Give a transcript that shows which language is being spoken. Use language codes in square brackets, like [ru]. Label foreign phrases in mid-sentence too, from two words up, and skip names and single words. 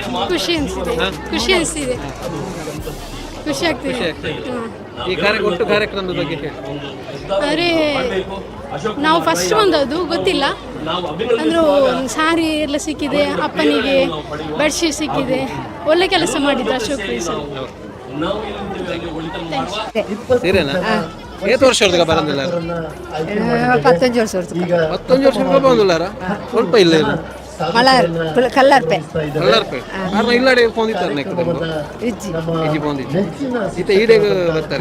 [kn] ಖುಷಿ ಅನಿಸ್ತಿದೆ. ಖುಷಿ ಆಗ್ತಿದೆ. ಈ ಒಟ್ಟು ಕಾರ್ಯಕ್ರಮದ ಬಗ್ಗೆ ಆದರೆ ನಾವು ಫಸ್ಟ್ ಬಂದದ್ದು ಗೊತ್ತಿಲ್ಲ ಅಂದರೂ ಸಾರಿ ಎಲ್ಲ ಸಿಕ್ಕಿದೆ, ಅಪ್ಪನಿಗೆ ಬೆಡ್ಶೀಟ್ ಸಿಕ್ಕಿದೆ. ಒಳ್ಳೆ ಕೆಲಸ ಮಾಡಿದ್ರು ಅಶೋಕ್ ಸರ್. ಸೀರೆನಾ? ಏತ್ ವರ್ಷ ಬರೋದಿಲ್ಲ? 15 ವರ್ಷ 15 ವರ್ಷ ಬಂದಿಲ್ಲಾರ? ಸ್ವಲ್ಪ ಇಲ್ಲ ಕಲ್ಲರ್ಪೆ [tcy] ಇಲ್ಲಡೆ ಪೋಂದಿತ್ತಾರೆ ಈಡೆಗ ಬರ್ತಾರೆ.